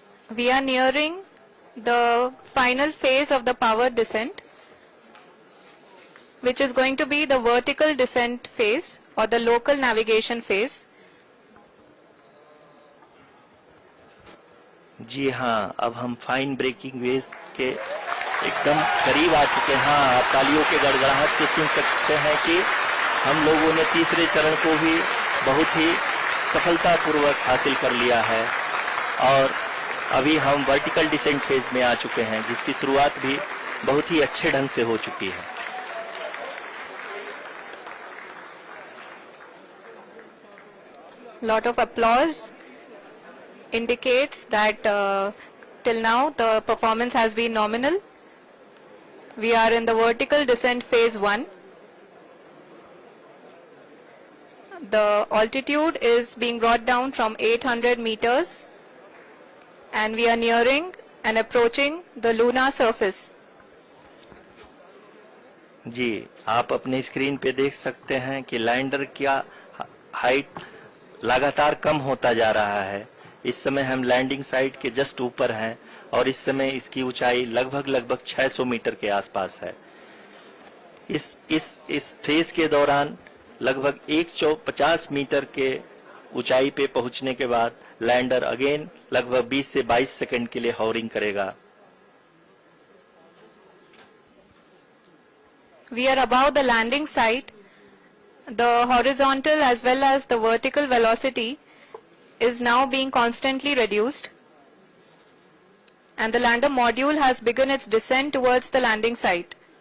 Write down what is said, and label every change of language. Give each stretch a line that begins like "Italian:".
English: We are nearing the final phase of the power descent, which is going to be the vertical descent phase or the local navigation phase.
Hindi: जी हाँ, अब हम fine breaking veg के एकदम करीब आ चुके हैं। हाँ, आप तालियों के गड़गड़ाहट से सुन सकते हैं कि हम लोगों ने तीसरे चरण को भी बहुत ही सफलतापूर्वक हासिल कर लिया है, और अभी हम वर्टिकल डिसेंट फेज में आ चुके हैं, जिसकी शुरुआत भी बहुत ही अच्छे ढंग से हो चुकी है।
English: Lot of applause indicates that till now the performance has been nominal. We are in the vertical descent phase 1. The altitude is being brought down from 800 meters, and we are nearing and approaching the lunar surface.
Hindi: जी, आप अपने screen पे देख सकते हैं कि lander का height लगातार कम होता जा रहा है। इस समय हम लैंडिंग साइट के जस्ट ऊपर हैं, और इस समय इसकी ऊंचाई लगभग 600 मीटर के आसपास है। इस फेज के दौरान लगभग 150 मीटर के ऊंचाई पे पहुंचने के बाद लैंडर अगेन लगभग 20 से 22 सेकंड के लिए हॉवरिंग करेगा।
English: We are above the landing site. The horizontal as well as the vertical velocity is now being constantly reduced, and the lander module has begun its descent towards the landing site.